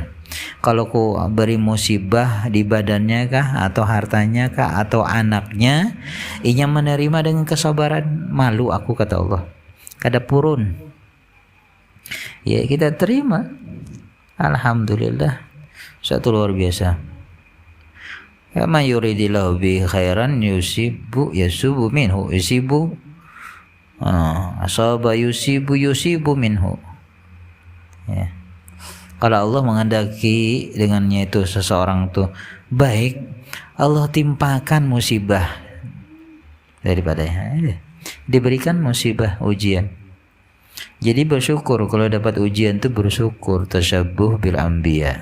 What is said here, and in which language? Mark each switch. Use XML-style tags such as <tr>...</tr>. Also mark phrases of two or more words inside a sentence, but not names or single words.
<bjn>Kalau ku beri musibah di badannya kah, atau hartanya kah, atau anaknya, inya menerima dengan kesabaran, malu aku, kata Allah, kada purun.</bjn> <id>Ya, kita terima, alhamdulillah, satu luar biasa.</id> <ar>Ya, ما يرد الله ب خيرا يصب منه أصاب يصب منه, ya.</ar> <id>Kalau Allah menghendaki dengannya itu seseorang tuh baik, Allah timpakan musibah daripadanya, diberikan musibah, ujian. Jadi bersyukur kalau dapat ujian itu, bersyukur,</id> <ar>تشبه بالأنبياء.</ar>